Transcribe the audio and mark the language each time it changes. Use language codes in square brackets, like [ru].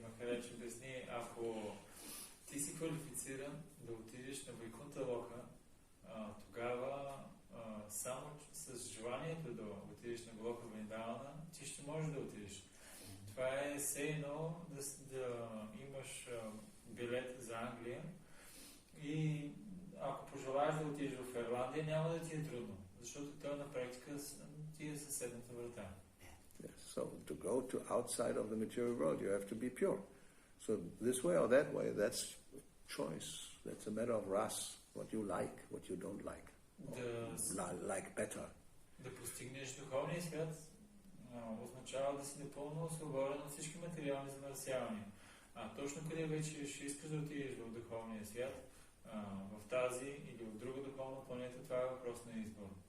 [bg] Махарадж обясни, ако ти си квалифициран да отидеш на Вайкунта Лока, тогава само с желанието да отидеш на Гoloka Вриндавана, ти ще можеш да отидеш. Това е все едно да имаш билет за Англия и ако пожелаеш да отидеш в Ирландия, няма да ти е трудно, защото той на практика ти е съседната врата. [en] Yes. So to go to outside of the material world, you have to be pure. So this way or that way, that's choice. That's a matter of ras, what you like, what you don't like, like better. [bg] Да постигнеш духовния свят означава да си напълно свободен от всички материални замърсявания. Точно къде вече ще искаш да отидеш в духовния свят, в тази или в друга духовна планета, това е въпрос на избор.